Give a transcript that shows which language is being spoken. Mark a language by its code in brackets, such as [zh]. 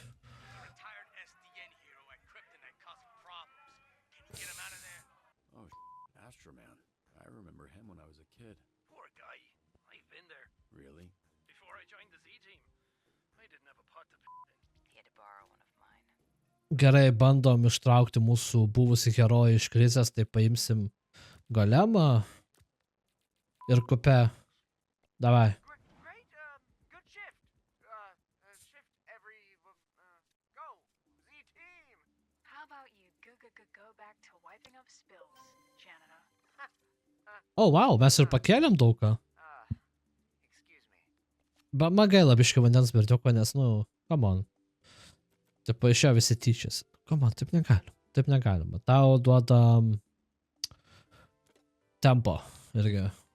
[en] Retired SDN hero at Kryptonite causing problems. Can you get him out of there? Oh, Astro Man. I remember him when I was a kid. Poor guy. I've been there. Really? Before I joined the Z-Team, I didn't have a pot to piss in. He had to borrow one of mine. [lt] Gerai, bandom ištraukti mūsų buvusį herojų iš krizės, tai paimsim Golemą ir Kupę. Davai. [en] Great, good shift. Shift every, go, Z-Team. How about you go back to wiping up spills, janitor? [lt] O, wow, mes ir pakėlėm daugą. [en] Excuse me. [lt] Bet man gaila biškai vandens berniuko, nes, nu, [en] come on. [lt] Taip paaišėjo visi tyčias. [en] Come on, [lt] taip negalim. Taip negalima. Tau duodam tempo irgi.